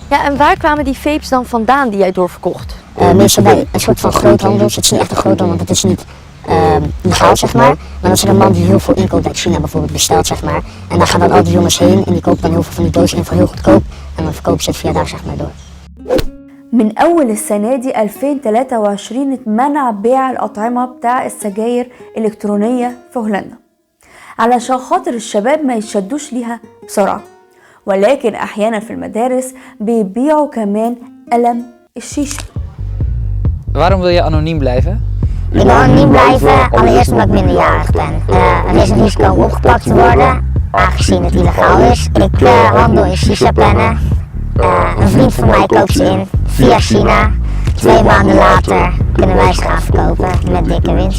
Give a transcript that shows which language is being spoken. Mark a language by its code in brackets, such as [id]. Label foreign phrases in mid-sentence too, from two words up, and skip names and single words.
[nl] Ja, en waar kwamen die vapes dan vandaan die jij doorverkocht? Meestal bij een soort van groothandels. Het is niet echt een groothandel, want het is niet legaal, zeg maar. Maar dat is er een man die heel veel inkoopt uit China bijvoorbeeld bestelt, zeg maar. En daar gaan dan al die jongens heen en die kopen dan heel veel van die dozen in voor heel goedkoop. En dan verkopen ze het via daar, zeg maar, door. [ar] من أول السنة دي 2023 اتمنع بيع الأطعمة بتاع السجاير إلكترونية في هولندا علشان خاطر الشباب ما يتشدوش ليها بسرعة، ولكن أحيانا في المدارس بيبيعوا كمان قلم الشيشة. [nl] Waarom wil je anoniem blijven? Ik wil anoniem blijven, allereerst omdat ik minderjarig ben. Er is een risico om opgepakt te worden, aangezien het illegaal is. Ik handel in shisha-pennen. Een vriend van mij koopt ze in via China. 2 maanden later kunnen wij ze gaan verkopen met dikke winst.